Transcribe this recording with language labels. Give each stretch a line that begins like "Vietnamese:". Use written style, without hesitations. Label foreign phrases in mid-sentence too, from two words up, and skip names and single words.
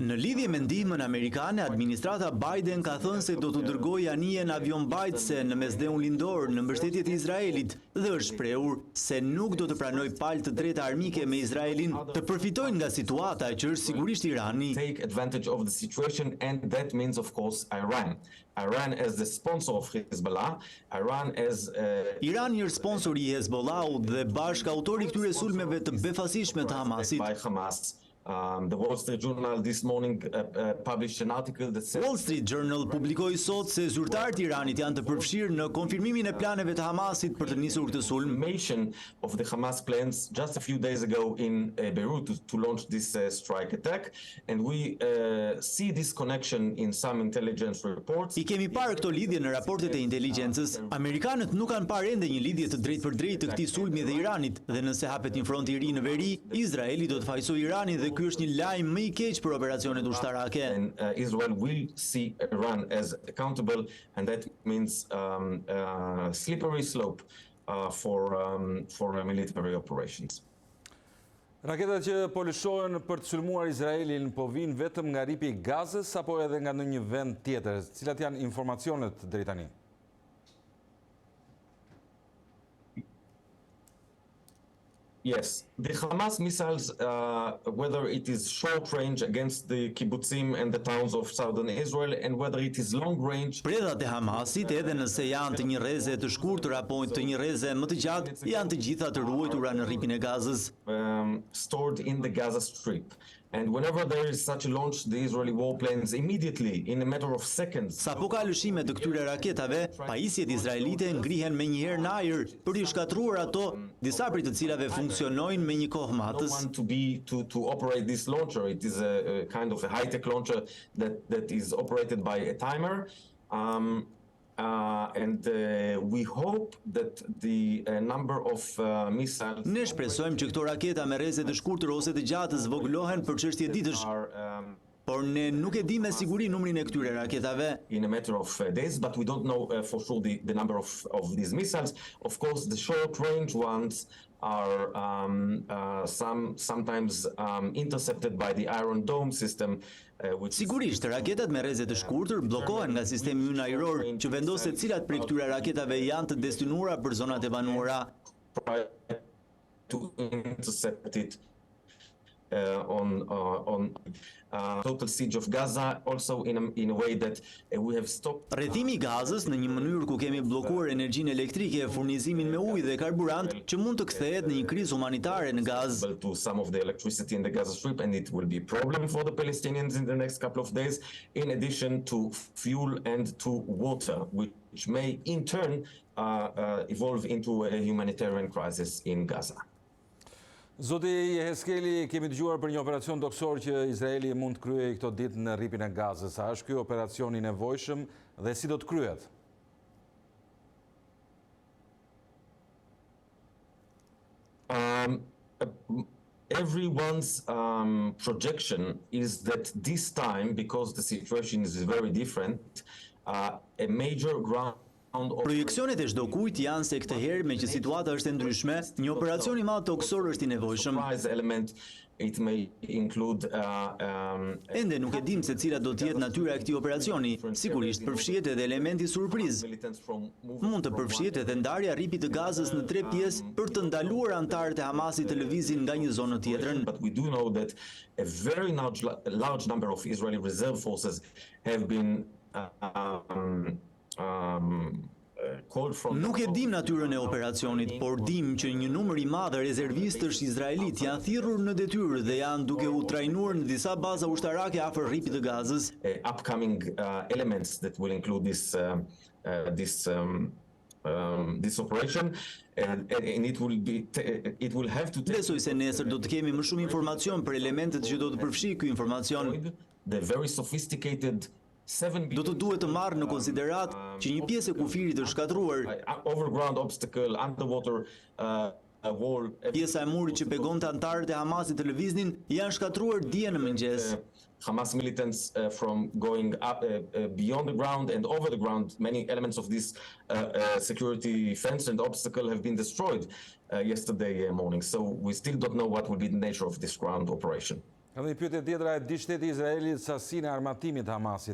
Albanian: Në lidhje me ndihmën amerikane, administrata Biden ka thënë se do të dërgojë anijen avion mbajtëse në mesdheun lindor në mbështetje të Izraelit dhe është shprehur se nuk do të pranojë palë të drejta armike me Izraelin të përfitojnë nga situata që është sigurisht Irani.
English: Take advantage of the situation, and that means, of course, Iran. Iran as the sponsor of Hezbollah, Iran as
Albanian: Irani është sponsor i Hezbollahut dhe bashkë autori këtyre sulmeve të befasishme të Hamasit.
English: by Hamas. The Wall Street Journal this morning published an article that said
Albanian: Wall Street Journal publikoi sot se zyrtarët e Iranit janë të përfshirë në konfirmimin e planeve të Hamasit për të nisur këtë sulm.
English: confirmation of the Hamas plans just a few days ago in Beirut to launch this strike attack, and we see this connection in some intelligence reports.
Albanian: I kemi parë këto lidhje në raportet e inteligjencës. Amerikanët nuk kanë parë ende një lidhje të drejtpërdrejtë të këtij sulmi dhe Iranit, dhe nëse hapet një front i ri në veri, Izraeli do të fajsojë Iranin dhe ky është një lajm më i keq për operacionet ushtarake.
English: And Israel will see Iran as accountable, and that means slippery slope for military operations.
Albanian: Raketat që po lëshohen për të sulmuar Izraelin po vinë vetëm nga ripi i Gazës apo edhe nga ndonjë vend tjetër? Cilat janë informacionet deri tani?
English: Yes, the Hamas missiles, whether it is short range against the kibbutzim and the towns of southern Israel, and whether it is long range.
Albanian: Predhat e Hamasit, edhe nëse janë të një rreze të shkurtër apo të një rreze më të gjatë, janë të gjitha të ruajtura në rripin e Gazës.
English: Stored in the Gaza Strip. And whenever there is such a launch, the Israeli warplanes immediately, in a matter of seconds.
Albanian: Sa po ka lëshime të këtyre raketave, pajisjet izraelite ngrihen me njëherë në ajër për t'i shkatruar ato, disa prej të cilave funksionojnë me një kohë matës.
English: To operate this launcher, it is a kind of a high-tech launcher that is operated by a timer. And we hope that the number of missiles.
Albanian: Ne shpresojmë që këto raketa me rreze të shkurtër ose të gjatë zvogëlohen për çështje ditësh. Por ne nuk e di me siguri numrin e këtyre raketave.
English: In a matter of days, but we don't know for sure the number of these missiles. Of course, the short-range ones are sometimes intercepted by the Iron Dome system.
Albanian: Sigurisht, raketat me rreze të shkurtër bllokohen nga sistemi ynë ajror që vendos se cilat prej këtyre raketave janë të destinuara për zonat e banuara.
English: To intercept it on total siege of Gaza, also in a way that we have stopped.
Albanian: Rrethimi I Gazës në një mënyrë ku kemi bllokuar energjinë elektrike, furnizimin me ujë dhe karburant që mund të kthehet në një krizë humanitare në Gazë.
English: To some of the electricity in the Gaza Strip, and it will be a problem for the Palestinians in the next couple of days, in addition to fuel and to water, which may in turn evolve into a humanitarian crisis in Gaza.
Albanian: Zoti Yeheskelly, kemi dëgjuar për një operacion toksor që Izraeli mund të kryejë këto ditë në rripin e Gazës. A është ky operacion I nevojshëm dhe si do të kryhet?
English: Everyone's projection is that this time, because the situation is very different, a major ground.
Albanian: Projeksionet e çdo kujt janë se këtë herë me që situata është e ndryshme, një operacion I madh toksor është I nevojshëm.
English: It may include
Albanian: Ende nuk e dim se cila do të jetë natyra e këtij operacioni. Sigurisht përfshihet edhe elementi surprizë. Mund të përfshihet edhe ndarja e rripit të Gazës në 3 pjesë për të ndaluar anëtarët e Hamasit të lëvizin nga një zonë në tjetrën.
English: But we do know that a very large number of Israeli reserve forces have been
Albanian: Nuk e dim natyrën e operacionit, por dim që një numër I madh rezervistësh izraelit janë thirrur në detyrë dhe janë duke u trajnuar në disa baza ushtarake afër rripit të Gazës.
English: Upcoming elements that will include this operation, and it will have to take.
Albanian: Besoj se nesër do të kemi më shumë informacion për elementet që do të përfshijë ky informacion.
English: The very sophisticated
Albanian: Do të duhet të marrë në konsiderat që një pjesë e kufirit është shkatruar.
English: Overground obstacle, underwater wall.
Albanian: Pjesa e murit që pegonte antarët e Hamasit të lëviznin janë shkatruar dje në mëngjes.
English: Hamas militants from going up beyond the ground and over the ground. Many elements of this security fence and obstacle have been destroyed yesterday morning. So we still don't know what will be the nature of this ground operation.
Albanian: Edhe një pyetje tjetër, a e di shteti i Izraelit sasinë e armatimit të Hamasit?